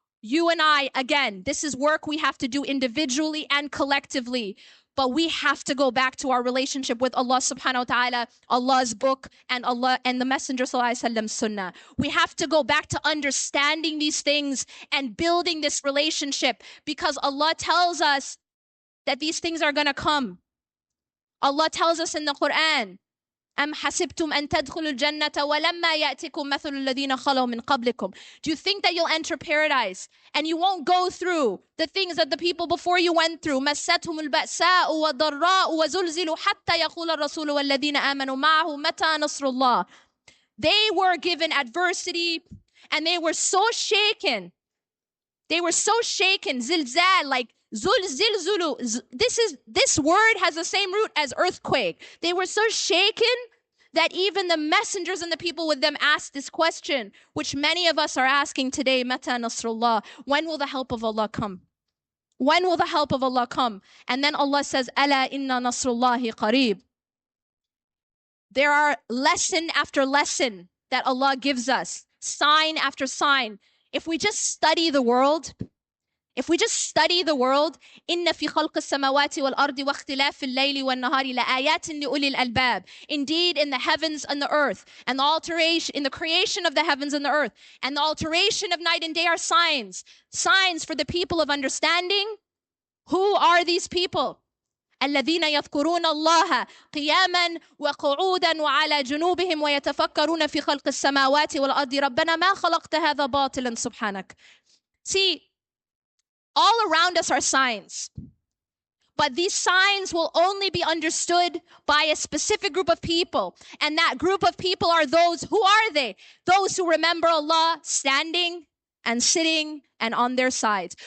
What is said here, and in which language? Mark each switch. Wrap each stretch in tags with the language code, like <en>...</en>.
<en>You and I, again, this is work we have to do individually and collectively, but we have to go back to our relationship with Allah subhanahu wa ta'ala, Allah's book, and Allah and the Messenger sallallahu alaihi wasallam's sunnah. We have to go back to understanding these things and building this relationship because Allah tells us that these things are going to come. Allah tells us in the Quran,</en> <ar>أَمْ حَسِبْتُمْ أَن تَدْخُلُوا الْجَنَّةَ وَلَمَّا يَأْتِكُمْ مَثَلُ الَّذِينَ خَلَوْا مِنْ قَبْلِكُمْ.</ar> <en>Do you think that you'll enter paradise and you won't go through the things that the people before you went through?</en> <ar>مَسَّتْهُمُ الْبَأْسَاءُ وَالضَّرَّاءُ وَزُلْزِلُوا حَتَّى يَقُولَ الرَّسُولُ وَالَّذِينَ آمَنُوا مَعَهُ مَتَى نَصْرُ اللَّهِ.</ar> <en>They were given adversity and they were so shaken. They were so shaken, zilzal, like zilzulu. This word has the same root as earthquake. They were so shaken that even the messengers and the people with them asked this question, which many of us are asking today, Mata Nasrullah, when will the help of Allah come? When will the help of Allah come? And then Allah says, Ala inna nasrullahi qareeb. There are lesson after lesson that Allah gives us, sign after sign. If we just study the world,</en> <ar>إِنَّ فِي خَلْقِ السَّمَاوَاتِ وَالْأَرْضِ وَاخْتِلَافِ اللَّيْلِ وَالنَّهَارِ لَآيَاتٍ لِأُولِي الْأَلْبَابِ.</ar> <en>Indeed, in the heavens and the earth, and the alteration, in the creation of the heavens and the earth, and the alteration of night and day are signs for the people of understanding. Who are these people?</en> <ar>الذين يذكرون الله قياما وقعودا وعلى جنوبهم ويتفكرون في خلق السماوات والأرض ربنا ما خلقت هذا باطلا سبحانك.</ar> <en>See, all around us are signs, but these signs will only be understood by a specific group of people, and that group of people are those, who are they? Those who remember Allah standing and sitting and on their sides.</en>